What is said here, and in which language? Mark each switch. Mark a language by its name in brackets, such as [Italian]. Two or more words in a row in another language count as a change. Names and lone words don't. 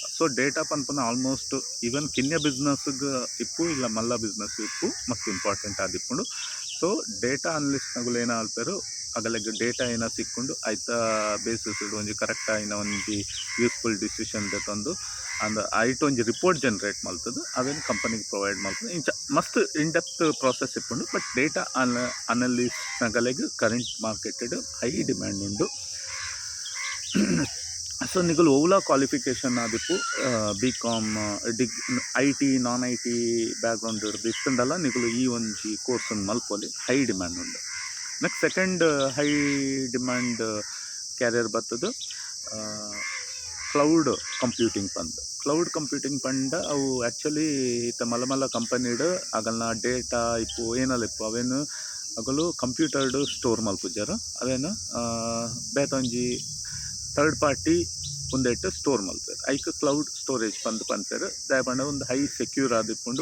[Tulu] ಸೊ ಡೇಟಾ ಪನ್ಪುನ [English] almost even [Tulu] ಕಿನ್ಯ ಬಿಸ್ನೆಸ್ಗೆ ಇಪ್ಪು ಇಲ್ಲ ಮಲ್ಲ ಬಿಸ್ನೆಸ್ ಇಪ್ಪು ಮಸ್ತ್ ಇಂಪಾರ್ಟೆಂಟ್ ಆದಿಪ್ಪುಂಡು. ಸೊ [English] data analysts [Tulu] ಏನ ಆಲ್ಪೇರು ಅಗಲೆಗ್ ಡೇಟಾ ಏನ ಸಿಕ್ಕೊಂಡು ಐತ ಬೇಸಿಸ್ ಒಂಜಿ ಕರೆಕ್ಟ್ ಆಯಿನ ಒಂಜಿ [English] useful decision [Tulu] ತೆತ್ತೊಂದು ಅಂದ್ ಐಟ್ ಒಂಜಿ [English] report generate [Tulu] ಮಲ್ತದು ಅವೇನು ಕಂಪನಿಗೆ ಪ್ರೊವೈಡ್ ಮಲ್ತದೆ. ಇಂಚ ಮಸ್ತ್ [English] in depth process [Tulu] ಇಪ್ಪುಂಡು. ಬಟ್ [English] data analysts current market high demand [Tulu] ಉಂಡು. ಸೊ ನಿಗಲು ಓಲಾ ಕ್ವಾಲಿಫಿಕೇಷನ್ ಆದಿಪ್ಪು [English] B Com IT non IT background [Tulu] ಹಿಡ್ದು ಇತ್ತಂಡಲ್ಲ ನಿಗಲು ಈ ಒಂಜಿ ಕೋರ್ಸನ್ನು ಮಲ್ಪೊಲಿ [English] high demand [Tulu] ಉಂಡು. [English] next second high demand career ಬರ್ತದು cloud computing ಪಂದ್. cloud computing [Tulu] ಪಂಡ ಅವು ಆ್ಯಕ್ಚುಲಿ ಇತ್ತ ಮಲ್ಲ ಮಲ್ಲ ಕಂಪನಿಡ್ ಅಗಲ್ನ ಡೇಟಾ ಇಪ್ಪು ಏನಲ್ಲ ಇಪ್ಪು ಅವೇನು ಅಗಲು ಕಂಪ್ಯೂಟರ್ಡ್ ಸ್ಟೋರ್ ಮಲ್ಪುಜಾರ ಅವೇನು ಬೇತೊಂಜಿ [English] third party [Tulu] ಒಂದೆಟ್ಟು ಸ್ಟೋರ್ ಮಲ್ಪೇರು ಐಕ್ [English] cloud storage [Tulu] ಪನ್ಪೇರು ದಾಯ ಪಂಡ ಒಂದು [English] high secure [Tulu] ಆದಿಪ್ಪುಂಡು.